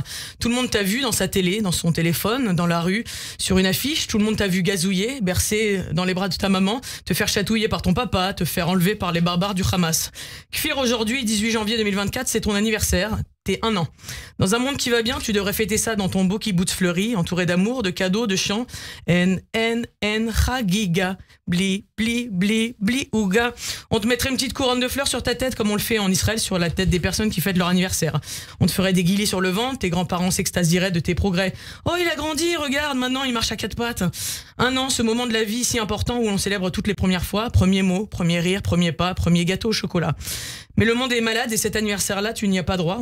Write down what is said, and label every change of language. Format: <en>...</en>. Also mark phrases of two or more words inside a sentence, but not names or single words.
<fr>Tout le monde t'a vu dans sa télé, dans son téléphone, dans la rue, sur une affiche. Tout le monde t'a vu gazouiller, bercer dans les bras de ta maman, te faire chatouiller par ton papa, te faire enlever par les barbares du Hamas. Kfir, aujourd'hui, 18 janvier 2024, c'est ton anniversaire. T'es 1 an. Dans un monde qui va bien, tu devrais fêter ça dans ton beau kibbutz fleuri, entouré d'amour, de cadeaux, de chants. En chagiga, bli, bli, bli, bli, ouga. On te mettrait une petite couronne de fleurs sur ta tête, comme on le fait en Israël sur la tête des personnes qui fêtent leur anniversaire. On te ferait des guillis sur le ventre, tes grands-parents s'extasieraient de tes progrès. Oh, il a grandi, regarde, maintenant il marche à 4 pattes. 1 an, ce moment de la vie si important où on célèbre toutes les premières fois. Premier mot, premier rire, premier pas, premier gâteau au chocolat. Mais le monde est malade et cet anniversaire-là, tu n'y as pas droit.</fr>